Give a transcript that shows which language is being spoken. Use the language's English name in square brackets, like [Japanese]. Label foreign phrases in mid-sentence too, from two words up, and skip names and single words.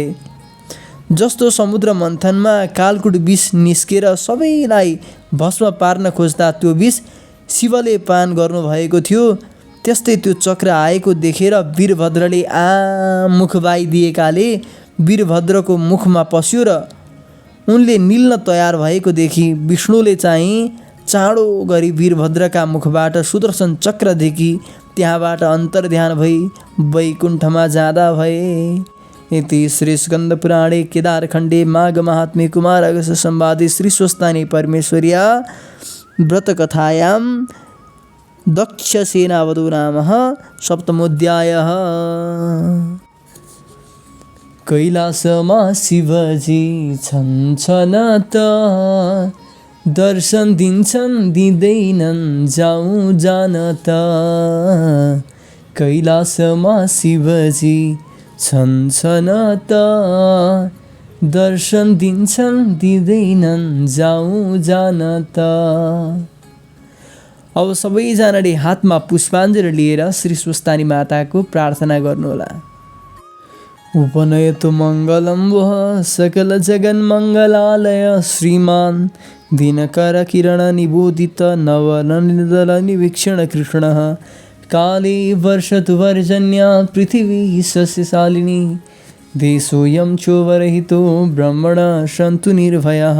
[Nepali] जस्तो समुद्र मन्थनमा कालकुट विष निस्केर सबैलाई भस्म पार्न खोज्दा त्यो विष शिवले पान गर्नुभएको थियो, त्यस्तै त्यो चक्र आएको देखेर वीरभद्रले मुख बाइदिएकाले वीरभद्रको मुखमा पस्यो र उनले निल्न तयार भएको देखि विष्णुले चाहिँ चाँडो गरी वीरभद्रका मुखबाट सुदर्शन चक्रदेखि त्यहाँबाट अन्तर्ध्यान भई वैकुण्ठमा जाँदा भए। [Sanskrit] इति श्री स्कंद पुराणे केदारखण्डे माघ महात्म्ये कुमार अगस्त्य संवादे श्री स्वस्तानी परमेश्वर्या व्रतकथायां दक्षसेनावधो नाम सप्तमोऽध्यायः। [Nepali] कैलासमा शिवजी छन्छनत, दर्शन दिन्छन् दिँदैनन् जाउँ जानत। कैलासमा शिवजी छन्छनत, दर्शन दिन्छन् दिँदैनन् जाउँ जानत। अब सबैजनाले हातमा पुष्पाञ्जली लिएर श्री स्वस्तानी माताको प्रार्थना गर्नुहोला। [Sanskrit] उपनयतु मङ्गलं वः सकल जगन्मङ्गलालय श्रीमान् दिनकर किरण निबोधित नवननिदल निवीक्षण कृष्णः। काले वर्षतु वर्जन्या पृथिवी सस्यशालिनी, देशोऽयं चोवरहितो ब्रह्मण सन्तु निर्भयाः।